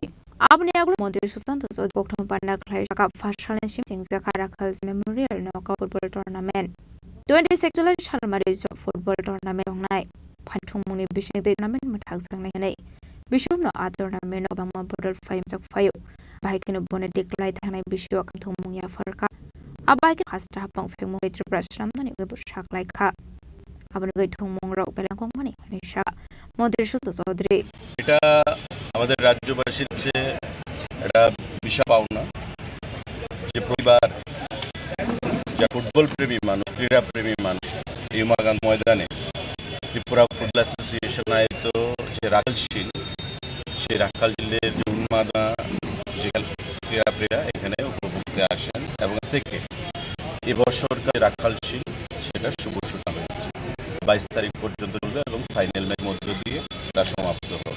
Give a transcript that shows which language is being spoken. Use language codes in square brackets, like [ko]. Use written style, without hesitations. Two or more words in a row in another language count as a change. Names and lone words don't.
[trp] आपने आगलो मंत्री सुशांत चौधरी कोकठम पांडा खलाय का फार्स्टल चेंगजाखा राखालसेर मेमोरियल नकआउट [en] football tournament [trp] 26 सालमारि फुटबल टुर्नामेंट नाय फानथुंमुनि बिसिं टुर्नामेंट मथाग जांनाय हनै बिसुमनो आ टुर्नामेंट अबामा बदल फाइम जक फायो बाइकनो बने देखलाय थानाय बिसियो थुंमुंया फरका आबाइक हास्टा हापं फेमो त्रिपुरा सामनानि गबो साखलायखा आबनो गै थुंमुंराव बेलांगं माने हनेशा मंत्री सुशांत चौधरी [bn] এটা আমাদের রাজ্যবাসীর কাছে একটা বিশাল পাওনা যে প্রতিবার যা ফুটবল প্রেমী মানুষ ক্রীড়া প্রেমী মানুষ এই উমাগান ময়দানে ত্রিপুরা ফুটবল অ্যাসোসিয়েশন আয়োজিত যে রাখালশীল সেই রাখালশীলের যে উন্মাদনা যে ক্রীড়াপ্রেমীরা এখানে উপভোগতে আসেন এবং থেকে এবছরকার রাখালশীল সেটা শুভ সূচনা হয়েছে 22 তারিখ পর্যন্ত চলবে এবং [en] final match [bn] মধ্য দিয়ে তা সমাপ্ত হবে।